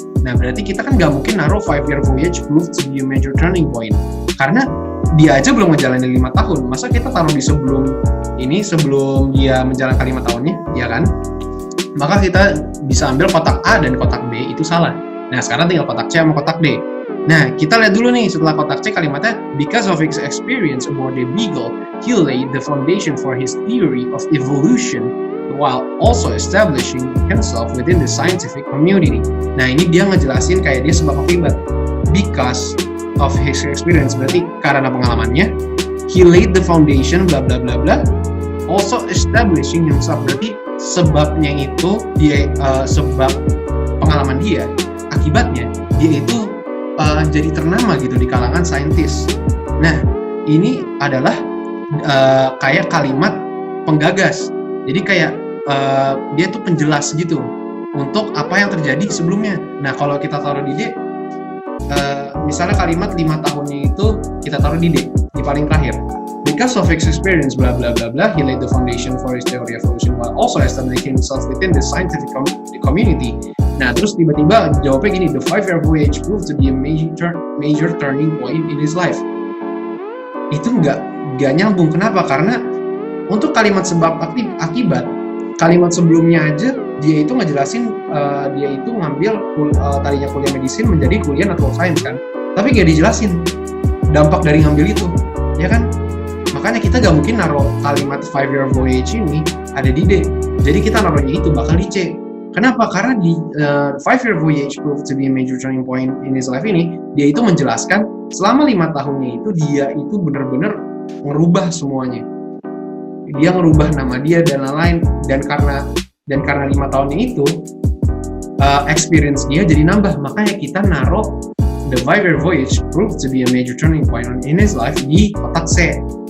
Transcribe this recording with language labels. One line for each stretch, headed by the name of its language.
Indonesian: Nah, berarti kita kan nggak mungkin naruh
English: 5-year voyage proved to be a major turning point.
Indonesian: Karena dia aja belum ngejalanin 5 tahun. Masa kita taruh di sebelum dia menjalankan 5 tahunnya, ya kan? Maka kita bisa ambil kotak A dan kotak B itu salah. Nah, sekarang tinggal kotak C sama kotak D. Nah, kita lihat dulu nih setelah kotak C kalimatnya
English: because of his experience aboard the Beagle, he laid the foundation for his theory of evolution while also establishing himself within the scientific community.
Indonesian: Nah, ini dia ngejelasin kayak dia sebab akibat.
English: Because of his experience
Indonesian: berarti karena pengalamannya,
English: he laid the foundation
Indonesian: bla bla bla bla,
English: also establishing himself
Indonesian: berarti sebabnya itu dia sebab pengalaman dia, akibatnya dia itu jadi ternama gitu di kalangan saintis. Nah, ini adalah kayak kalimat penggagas. Jadi kayak dia tuh penjelas gitu untuk apa yang terjadi sebelumnya. Nah, kalau kita taruh di D, misalnya kalimat 5 tahunnya itu kita taruh di D, di paling terakhir.
English: Because of his experience, bla bla bla bla, he laid the foundation for his theory of evolution while also establishing himself within the scientific community.
Indonesian: Nah, terus tiba-tiba jawabnya gini,
English: the 5-year voyage proved to be a major turning point in his life.
Indonesian: Itu nggak nyambung. Kenapa? Karena untuk kalimat sebab akibat, kalimat sebelumnya aja dia itu ngejelasin dia itu ngambil tadinya kuliah medicine menjadi kuliah natural science kan. Tapi nggak dijelasin dampak dari ngambil itu, ya kan? Makanya kita nggak mungkin naruh kalimat 5-year voyage ini ada di D. Jadi kita naruhnya itu bakal di C. Kenapa? Karena di
English: 5-year voyage proved to be a major turning point in his life
Indonesian: ini, dia itu menjelaskan selama 5 tahunnya itu dia itu benar-benar ngerubah semuanya. Dia ngerubah nama dia dan lain-lain, dan karena 5 tahunnya itu experience dia jadi nambah. Makanya kita naruh
English: the 5-year voyage proved to be a major turning point in his life
Indonesian: di kotak C.